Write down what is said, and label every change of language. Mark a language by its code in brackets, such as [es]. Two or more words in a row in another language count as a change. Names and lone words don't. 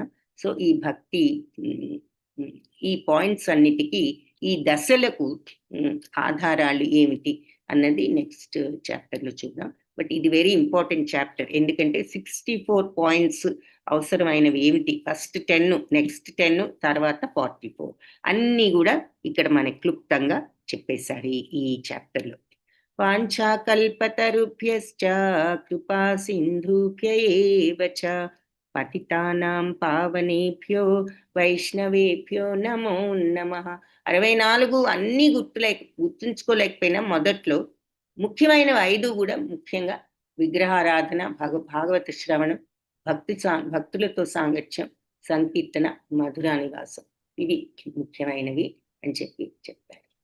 [te] సో ఈ భక్తి ఈ పాయింట్స్ అన్నిటికీ, ఈ దశలకు ఆధారాలు ఏమిటి అన్నది [en] next chapterలో [te] చూద్దాం. [en] but ఇది very important chapter. [te] ఎందుకంటే 64 పాయింట్స్ అవసరమైనవి ఏమిటి, ఫస్ట్ 10, నెక్స్ట్ 10, తర్వాత 44 అన్నీ కూడా ఇక్కడ మనకి క్లుప్తంగా చెప్పేశారు ఈ చాప్టర్లో. [sa] వాంఛాకల్పతరుభ్యశ్చ కృపా సింధుభ్య ఏవ చ పతితానాం పావనేభ్యో వైష్ణవేభ్యో నమో నమః. [te] 64 అన్నీ గుర్తుంచుకోలేకపోయినా మొదట్లో ముఖ్యమైనవి 5 కూడా ముఖ్యంగా విగ్రహారాధన, భాగవత శ్రవణం, భక్తులతో సాంగత్యం, సంకీర్తన, మధురా నివాసం, ఇవి ముఖ్యమైనవి అని చెప్పారు.